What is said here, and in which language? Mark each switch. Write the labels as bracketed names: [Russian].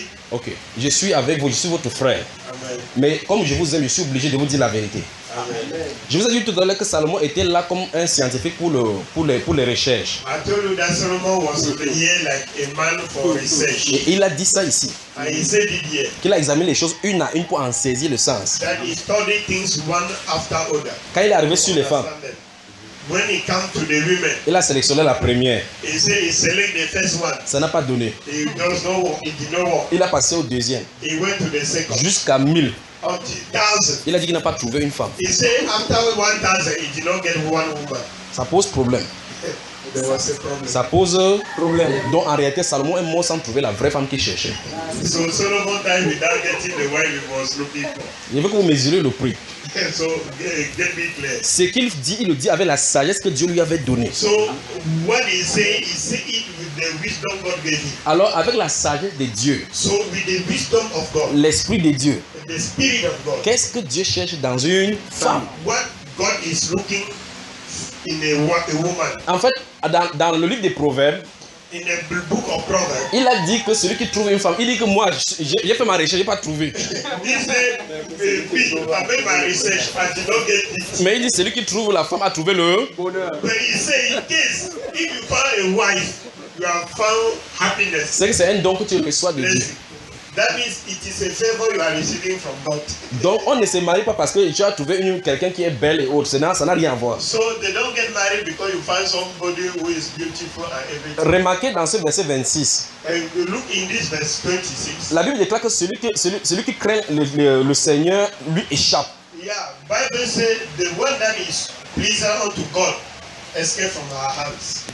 [French] Ok. Je suis avec vous, je suis votre frère. Mais comme je vous aime, je suis obligé de vous dire la vérité. Amen. Je vous ai dit tout à l'heure que Salomon était là comme un scientifique pour les recherches. [English] I told you that Solomon was here like a man for research. [French] Et il a dit ça ici. [English] And he said it here. [French] Qu'il a examiné les choses une à une pour en saisir le sens. [English] That he studied things one after other. [French] Quand il est arrivé sur les femmes. [English] When he came to the women. [French] Il a sélectionné la première. [English] He said he selected the first one. [French] Ça n'a pas donné. [English] It did not work. [French] Il a passé au deuxième. [English] He went to the second. [French] Jusqu'à 1000. [English] Thousand. [French] Il a dit qu'il n'a pas trouvé une femme. [English] He said after 1000, he did not get one woman. [French] Ça pose problème. [English] There was a problem. [French] Ça pose problème. Donc en réalité, Salomon est mort sans trouver la vraie femme qu'il cherchait. [English] So Solomon died without getting the wife he was looking for. [French] Il veut que vous mesurez le prix. [English] So get me clear. [French] Ce qu'il dit, il le dit avec la sagesse que Dieu lui avait donnée. [English] So what he say it with the wisdom God gave him. [French] Alors avec la sagesse de Dieu. [English] So with the wisdom of God. [French] L'esprit de Dieu. [English] The spirit of God. [French] Qu'est-ce que Dieu cherche dans une femme? [English] What God is looking in a woman. [French] En fait, dans le livre des Proverbes. [English] In the book of Proverbs. [French] Il a dit que celui qui trouve une femme, il dit que moi, j'ai fait ma recherche, j'ai pas trouvé. [English] He said, [French] après ma recherche, [English] I did not get it. [French] Mais il dit celui qui trouve la femme a trouvé le bonheur. [English] But he said, if you find a wife, you have found happiness. [French] C'est un don que tu reçois de Dieu. [English] That means it is a favor you are receiving from God. [French] Donc on ne se marie pas parce que tu as trouvé quelqu'un qui est belle et autre. Sinon, ça n'a rien à voir. [English] So they don't get married because you find somebody who is beautiful and everything. [French] Remarquez dans ce verset 26. [English] And look in this verse 26. [French] La Bible déclare que celui qui craint le Seigneur lui échappe. [English] Yeah, Bible says the one that is pleasant unto God escape from her hands.